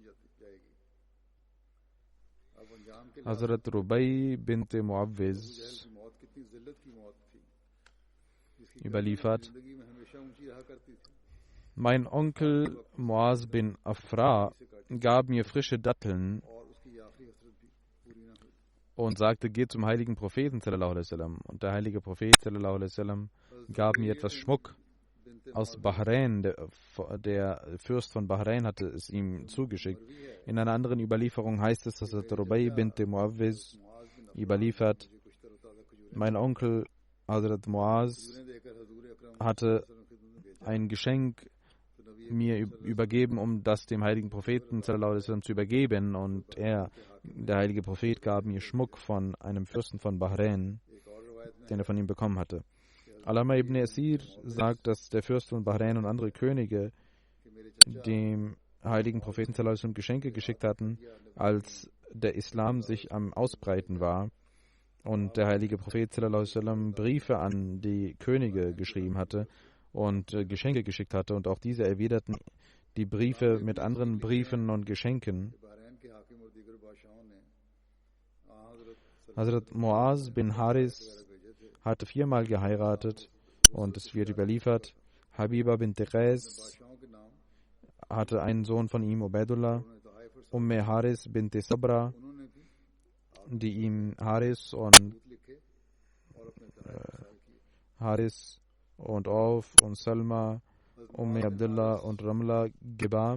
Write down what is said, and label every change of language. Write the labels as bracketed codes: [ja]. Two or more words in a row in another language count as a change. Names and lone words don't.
[de] Hazrat Rubai bint Muawwiz überliefert, mein Onkel Muaz bin Afra gab mir frische Datteln und sagte, geh zum heiligen Propheten [ar] صلى الله عليه وسلم. [de] Und der heilige Prophet [ar] صلى الله عليه وسلم [de] gab mir etwas Schmuck aus Bahrain. Der Fürst von Bahrain hatte es ihm zugeschickt. In einer anderen Überlieferung heißt es, dass Rubai bint Muawwiz überliefert, mein Onkel Hazrat Muaz hatte ein Geschenk mir übergeben, um das dem heiligen Propheten [ar] صلى الله عليه وسلم [de] zu übergeben. Und der heilige Prophet gab mir Schmuck von einem Fürsten von Bahrain, den er von ihm bekommen hatte. Alama ibn Asir sagt, dass der Fürst von Bahrain und andere Könige dem heiligen Propheten [ar] صلى الله عليه وسلم [de] Geschenke geschickt hatten, als der Islam sich am Ausbreiten war. und der heilige Prophet [ar] صلى الله عليه وسلم [de] Briefe an die Könige geschrieben hatte und Geschenke geschickt hatte, und auch diese erwiderten die Briefe mit anderen Briefen und Geschenken. Hazrat Muaz bin Haris hatte 4-mal geheiratet, und es wird überliefert, Habiba bin Qais hatte einen Sohn von ihm, Ubaidullah, Haris bin Sabra, die ihm Haris und Auf und Salma, Abdullah und Ramla gebar.